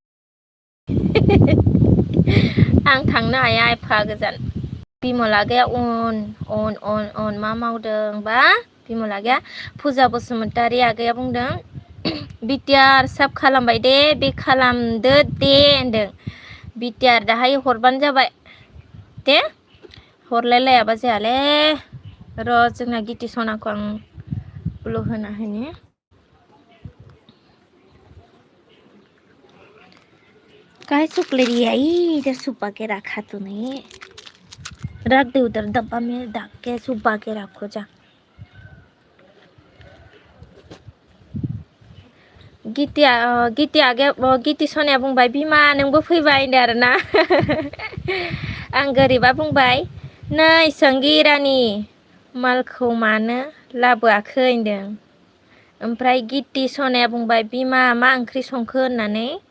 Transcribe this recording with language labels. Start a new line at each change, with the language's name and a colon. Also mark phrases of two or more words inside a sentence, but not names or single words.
Bodo: आं थांनो हाया एफा गोजान बिमल आगैया अन मा मावदों बा बिमल आगैया फुजा बसुमतारी आगैया बुंदों बिटिआर साब खालामबाय दे बे खालामदो दे होनदों बिटिआर दाहाय हरबानो जाबाय दे हरलायलायाबा जायालै र' जोंना गिति सनाखौ आं ब्लु होना होनि
Hindi: काय चॉकलेट ये आई इधर छुपा के रखा तूने रख दे उधर डब्बा में ढक के छुपा के रखो जा
Bodo: गिति सनाया बुंबाय बिमा नोंबो फैबाय होनदो आरोना आं गोरिबा बुंबाय नै संगि रानि मालखौ मानो लाबोआखै होनदों ओमफ्राय गिति सनाया बुंबाय बिमा मा ओंख्रि संखो होननानै